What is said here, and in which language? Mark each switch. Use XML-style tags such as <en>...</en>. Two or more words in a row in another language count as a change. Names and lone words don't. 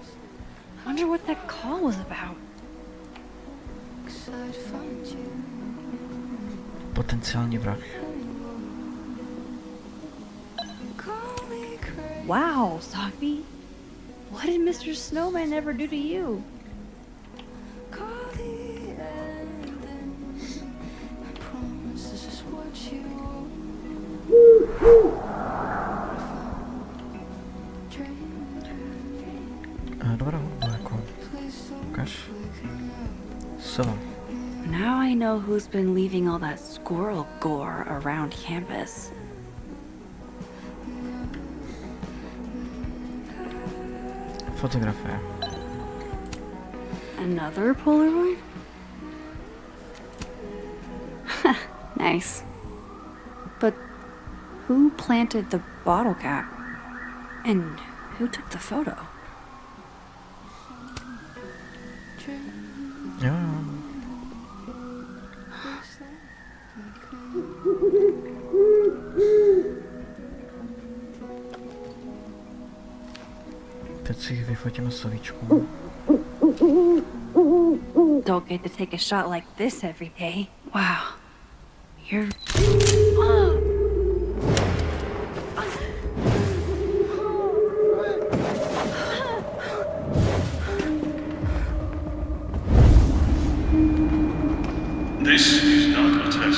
<en>Wonder what that call was about.</en> <cs>Potenciální vrah.</cs> <en>Wow, Sophie. What did Mr. Snowman ever do to you?</en> <cs>Dobrá hudba, jako. Ukaž. Sova.</cs> <en>Now I know who's been leaving all that squirrel gore around campus.</en> <cs>Fotografie.</cs> <en>Another Polaroid? Nice. But who planted the bottle cap? And who took the photo?</en> <cs>Jo. Teď si vyfotíme slovíčku.</cs> <en>Don't get to take a shot like this every day. Wow. You're... This is not a test.</en>